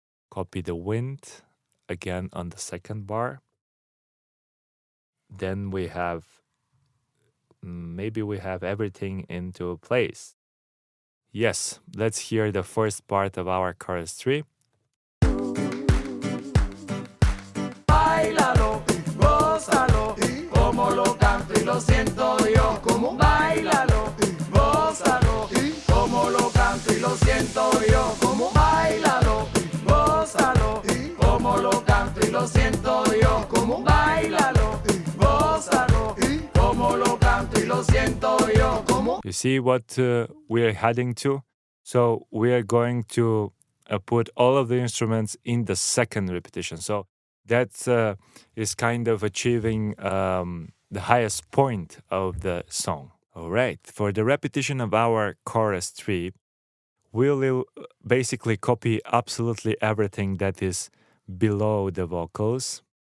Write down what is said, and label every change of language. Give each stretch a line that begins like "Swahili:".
English: Copy the wind again on the 2nd bar. Then we have, maybe we have everything into place. Yes, let's hear the first part of our chorus 3.
Spanish: Báilalo, gózalo, como lo canto y lo siento yo. Como báilalo, gózalo, como lo canto y lo siento yo. Como báilalo, gózalo, como lo canto y lo siento yo. Como báilalo, gózalo, como lo canto y lo siento yo. Como
English: You see what we are heading to? So we are going to put all of the instruments in the 2nd repetition. So that is kind of achieving the highest point of the song. All right, for the repetition of our chorus 3, we'll basically copy absolutely everything that is below the vocals.